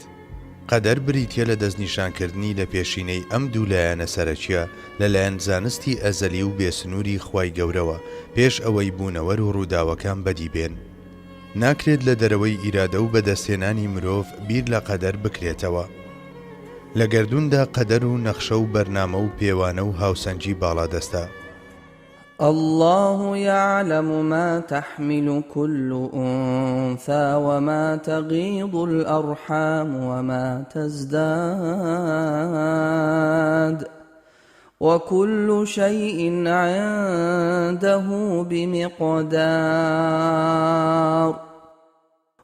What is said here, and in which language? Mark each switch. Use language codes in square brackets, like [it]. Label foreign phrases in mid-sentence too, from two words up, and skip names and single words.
[ckb] قەدەر بریتیە لە دەستنیشانکردنی لە پێشینەی ئەم دوو لایەنە سەرەکیە لەلایەن زانستی ئەزەلی و بێسنووری خوای گەورەوە پێش ئەوەی بوونەوەر و ڕووداوەکان بەدی بێن. ناکرێت لە دەرەوەی ئیرادە و بەدەستهێنانی مرۆڤ بیر لە قەدەر بکرێتەوە. لە گەردووندا قەدەر و نەخشە و بەرنامە و پێوانە و هاوسەنگی باڵادەستە. [ar] الله يعلم ما تحمل كل أنثى وما تغيض الأرحام وما تزداد وكل شيء عنده بمقدار.